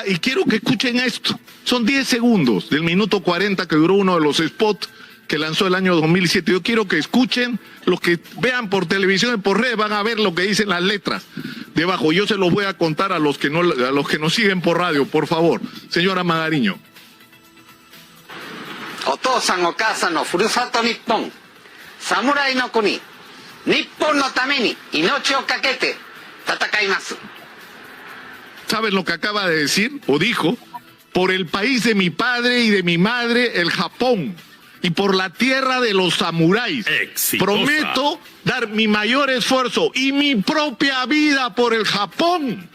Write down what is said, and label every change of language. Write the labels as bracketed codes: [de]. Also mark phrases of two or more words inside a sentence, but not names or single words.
[es] Y quiero que escuchen esto. Son 10 segundos del minuto 40 que duró uno de los spots que lanzó el año 2007. Yo quiero que escuchen, los que vean por televisión y por redes van a ver lo que dicen las letras debajo. Yo se los voy a contar a los que nos siguen por radio, por favor. Señora Magariño. [ja] お父さんお母さんのふるさと日本、侍の国、日本のために命を懸けて戦います。 [es] ¿Saben lo que acaba de decir o dijo? Por el país de mi padre y de mi madre, el Japón, y por la tierra de los samuráis. Exitosa. Prometo dar mi mayor esfuerzo y mi propia vida por el Japón.